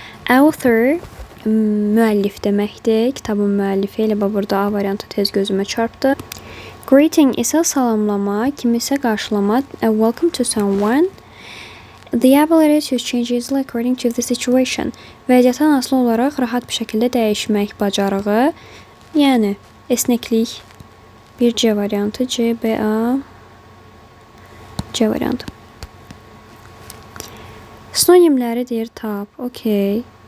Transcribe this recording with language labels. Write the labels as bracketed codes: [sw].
[az] Author, müəllif deməkdir. Kitabın müəllifi elə burada A variantı tez gözümə çarpdı. Greeting isə salamlama, kimisə qarşılama. [en] Welcome to someone. The ability to change easily according to the situation. [az] Vəziyyətdən asılı olaraq rahat bir şəkildə dəyişmək bacarığı. Yəni, esneklik. Bir C variantı. C, B, A. C variantı. Sinonimləri deyir tap. Okey.